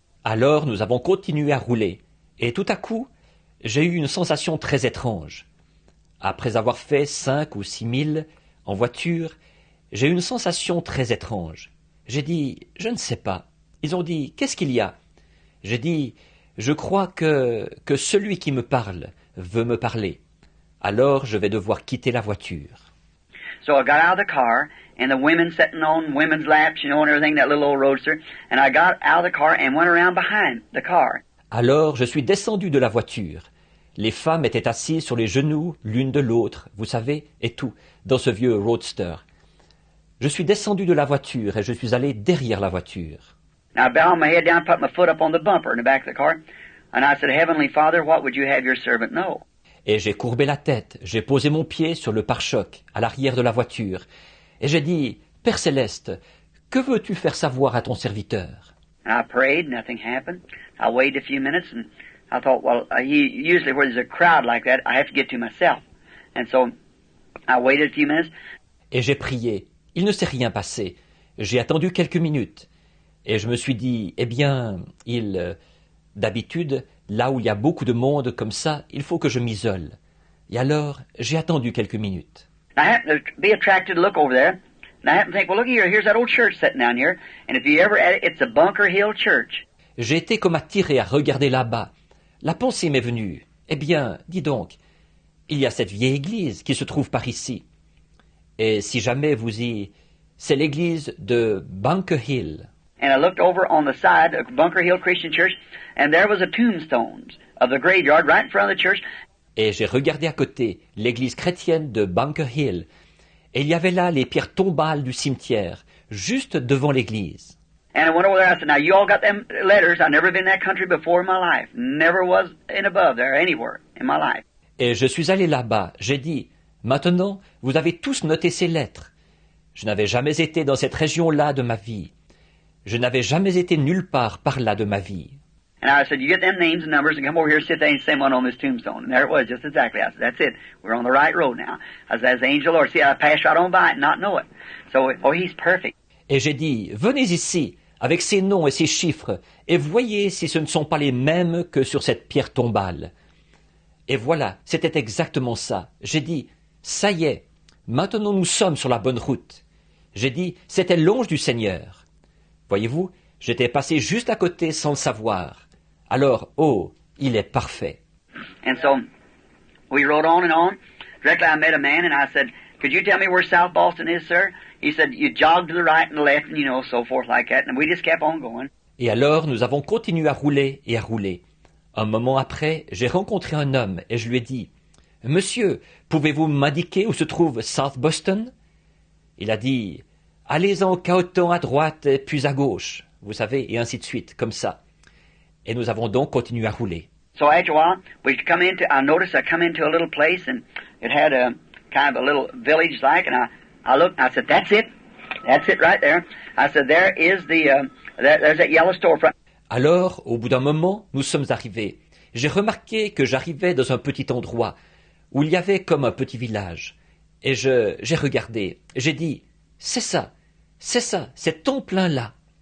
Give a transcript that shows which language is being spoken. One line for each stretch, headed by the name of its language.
French: Alors nous avons continué à rouler, et tout à coup, j'ai eu une sensation très étrange. Après avoir fait 5 ou 6 milles en voiture, j'ai eu une sensation très étrange. J'ai dit, je ne sais pas. Ils ont dit, qu'est-ce qu'il y a? J'ai dit, je crois que celui qui me parle veut me parler. Alors je vais devoir quitter la voiture.
English: So I got out of the car, and the women sitting on women's laps, and everything, that little old roadster, and I got out of the car and went around behind the car.
French: Alors je suis descendu de la voiture. Les femmes étaient assises sur les genoux l'une de l'autre, vous savez, et tout, dans ce vieux roadster. Je suis descendu de la voiture et je suis allé derrière la voiture.
English: Now I bowed my head down, put my foot up on the bumper in the back of the car, and I said, Heavenly Father, what would you have your servant know?
French: Et j'ai courbé la tête, j'ai posé mon pied sur le pare-choc, à l'arrière de la voiture, et j'ai dit, Père Céleste, que veux-tu faire savoir à ton serviteur?
English: And I prayed, nothing happened. I waited a few minutes, and I thought, well, usually where there's a crowd like that, I have to get to myself. And so I waited a few minutes.
French: Et j'ai prié. Il ne s'est rien passé. J'ai attendu quelques minutes. Et je me suis dit, eh bien, d'habitude, là où il y a beaucoup de monde comme ça, il faut que je m'isole. Et alors, j'ai attendu quelques minutes.
English: I happened to be attracted to look over there. And I happened to think, well, look here, here's that old church sitting down here. And if you ever at it, it's a Bunker Hill Church.
French: J'ai été comme attiré à regarder là-bas. La pensée m'est venue. Eh bien, dis donc, il y a cette vieille église qui se trouve par ici. Et si jamais vous y... C'est l'église de Bunker Hill.
English: And I looked over on the side of Bunker Hill Christian Church, and there was a tombstone of the graveyard right in front of the church.
French: Et j'ai regardé à côté l'église chrétienne de Bunker Hill. Et il y avait là les pierres tombales du cimetière, juste devant l'église.
English: And I went over there, I said, now you all got them letters. I've never been in that country before in my life. Never was in above there, anywhere in my life.
French: Et je suis allé là-bas. J'ai dit, maintenant, vous avez tous noté ces lettres. Je n'avais jamais été dans cette région-là de ma vie. Je n'avais jamais été nulle part par là de ma vie.
English: And I said, you get them names and numbers and come over here and sit there and send one on this tombstone. And there it was, just exactly. I said, that's it. We're on the right road now. I said, that's the angel of the Lord. See, I passed right on by it and not know it. So, oh, he's perfect.
French: Et j'ai dit, venez ici, avec ces noms et ces chiffres, et voyez si ce ne sont pas les mêmes que sur cette pierre tombale. Et voilà, c'était exactement ça. J'ai dit, ça y est, maintenant nous sommes sur la bonne route. J'ai dit, c'était l'ange du Seigneur. Voyez-vous, j'étais passé juste à côté sans le savoir. Alors, oh, il est parfait.
English: And so, we rode on and on. Directly I met a man and I said, could you tell me where South Boston is, sir? He said, you jog to the right and the left and, you know, so forth like that. And we just kept on going.
French: Et alors, nous avons continué à rouler et à rouler. Un moment après, j'ai rencontré un homme et je lui ai dit, « Monsieur, pouvez-vous m'indiquer où se trouve South Boston ?» Il a dit, « Allez en cahotant à droite puis à gauche. » Vous savez, et ainsi de suite, comme ça. Et nous avons donc continué à rouler.
English: So after a while, I noticed I come into a little place and it had a kind of a little village like, and I looked and I said, that's it right there. I said, there's that yellow storefront.
French: Alors, au bout d'un moment, nous sommes arrivés. J'ai remarqué que j'arrivais dans un petit endroit où il y avait comme un petit village. Et j'ai regardé. J'ai dit, c'est ça, c'est en plein là.